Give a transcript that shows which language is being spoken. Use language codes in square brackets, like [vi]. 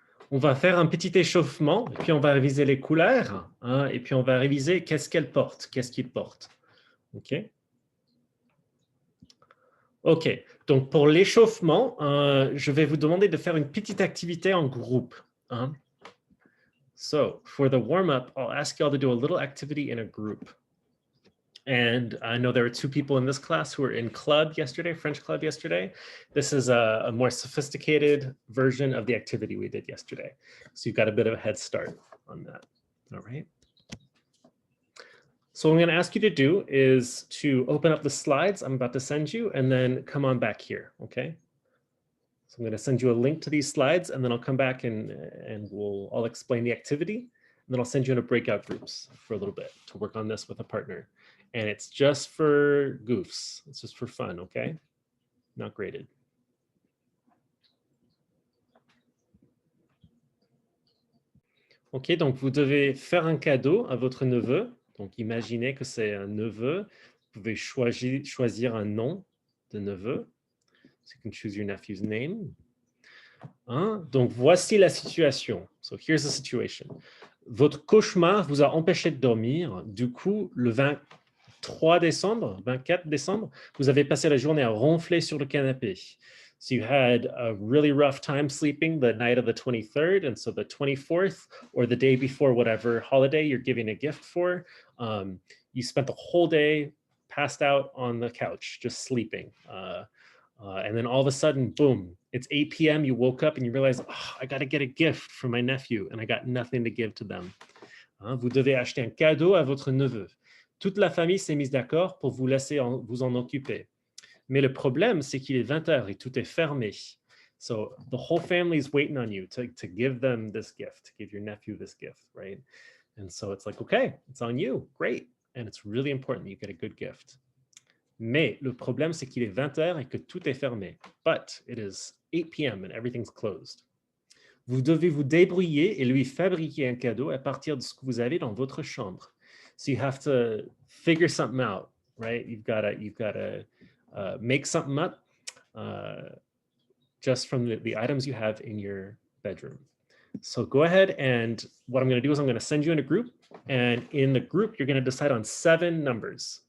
[fr] On va faire un petit échauffement, et puis on va réviser les couleurs, hein, et puis on va réviser qu'est-ce qu'elles portent, qu'est-ce qu'ils portent. Ok. Ok, donc pour l'échauffement, je vais vous demander de faire une petite activité en groupe, hein. [en] So for the warm-up, I'll ask you all to do a little activity in a group. And I know there were two people in this class who were in club yesterday, French club yesterday. This is a more sophisticated version of the activity we did yesterday. So you've got a bit of a head start on that. All right. So what I'm going to ask you to do is to open up the slides I'm about to send you and then come on back here. Okay. So I'm going to send you a link to these slides and then I'll come back and I'll explain the activity. And then I'll send you into breakout groups for a little bit to work on this with a partner. And it's just for goofs. It's just for fun, okay? Not graded. [fr] Ok, donc vous devez faire un cadeau à votre neveu. Donc imaginez que c'est un neveu. Vous pouvez choisir un nom de neveu. [en] So you can choose your nephew's name. [fr] Hein? Donc voici la situation. [en] So here's the situation. [fr] Votre cauchemar vous a empêché de dormir. Du coup, le 23 décembre, 24 décembre, vous avez passé la journée à ronfler sur le canapé. [en] So you had a really rough time sleeping the night of the 23rd, and so the 24th or the day before whatever holiday you're giving a gift for, you spent the whole day passed out on the couch, just sleeping. And then all of a sudden, boom, it's 8 p.m. You woke up and you realize, oh, I got to get a gift for my nephew and I got nothing to give to them. [fr] Hein, vous devez acheter un cadeau à votre neveu. Toute la famille s'est mise d'accord pour vous laisser vous en occuper. Mais le problème, c'est qu'il est 20 heures et tout est fermé. [en] So the whole family is waiting on you to give them this gift, to give your nephew this gift, right? And so it's like, okay, it's on you. Great. And it's really important that you get a good gift. [fr] Mais le problème, c'est qu'il est 20 heures et que tout est fermé. [en] But it is 8 p.m. and everything's closed. [fr] Vous devez vous débrouiller et lui fabriquer un cadeau à partir de ce que vous avez dans votre chambre. [en] So you have to figure something out, right? You've got to make something up just from the items you have in your bedroom. So go ahead, and what I'm going to do is I'm going to send you in a group, and in the group, you're going to decide on 7 numbers.